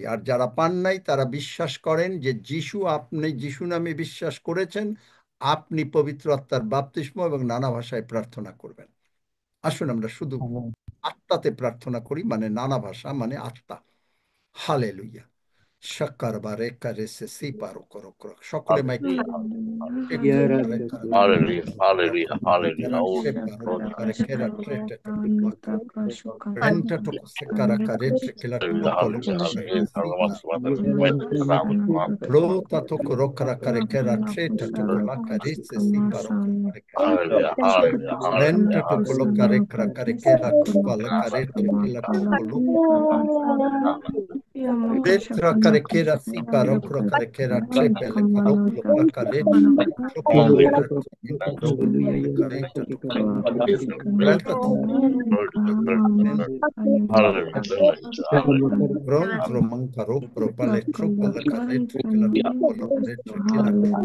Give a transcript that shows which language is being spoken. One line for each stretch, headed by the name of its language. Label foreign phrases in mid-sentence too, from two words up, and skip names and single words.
Bangla: আর যারা পান নাই তারা বিশ্বাস করেন যে আপনি যিশু নামে বিশ্বাস করেছেন, আপনি পবিত্র আত্মার বাপ্তিস্ম এবং নানা ভাষায় প্রার্থনা করবেন। আসুন আমরা শুধু আমেন। আত্মাতে প্রার্থনা করি, মানে নানা ভাষা মানে আত্মা। হালেলুয়া। সাকার বারে কারে সে সি পারো করো করো, সকলে মাইক Plota toko rokara kare kera treta toko la kare se si paro kare renta toko lo kare kera kare kera kupa la kare te kila toko lo Letra carequera sipa rocro carequera trepele caroclo placare tropolo carenta planta bronzo mancaro propale tropala caretra che la tropolo letra che la